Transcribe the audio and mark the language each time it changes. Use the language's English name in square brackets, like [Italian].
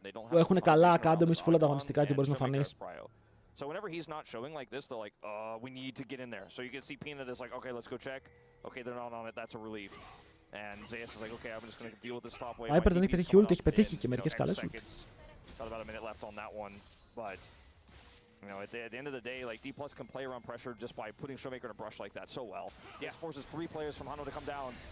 [Greek] Που έχουν καλά Academies, full ανταγωνιστικά και μπορείς να φανείς. [English] So whenever he's not showing like this, they're like, we need to get in there. So you can see Peanut is like, okay, let's go check. Okay, they're not on it, that's a relief. And Zeus is like, okay, I'm just going to deal with this top wave. [Greek] Viper δεν έχει πετύχει ult, έχει πετύχει και μερικές καλές ult. [English] Got about a minute left on that one, but you know, at the end of the day, like D+ can play around pressure just by putting Showmaker in a brush like that so well. This forces 3 players from Hano to come down.